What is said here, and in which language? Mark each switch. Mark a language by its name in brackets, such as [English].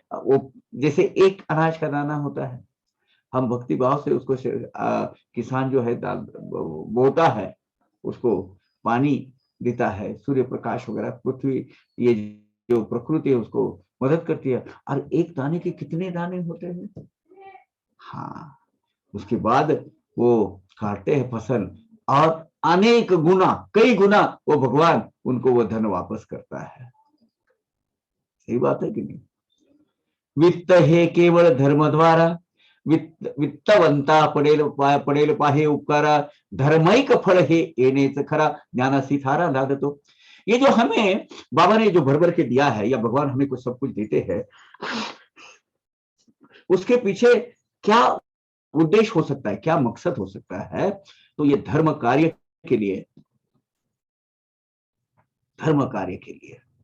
[Hindi] वो जैसे एक अनाज का दाना होता है, हम भक्ति भाव से उसको किसान जो है बोता है, उसको पानी देता है, सूर्य प्रकाश वगैरह, पृथ्वी, ये जो प्रकृति है उसको मदद करती है। और एक दाने के कितने दाने होते हैं। हाँ, उसके बाद वो काटते हैं फसल, और अनेक गुना, कई गुना वो भगवान उनको वो धन वापस करता है। सही बात है कि नहीं। [Marathi] वित्त हे केवळ धर्म द्वारा, वित्तवंता पडेल पाहे उपकारा, धर्मैक फळ हे येणेच खरा, ज्ञानासी थारा लादतो। [Hindi] ये जो हमें बाबा ने जो भर भर के दिया है, या भगवान हमें कुछ सब कुछ देते हैं, उसके पीछे क्या उद्देश्य हो सकता है, क्या मकसद हो सकता है। तो ये धर्म कार्य के लिए, धर्म कार्य के लिए।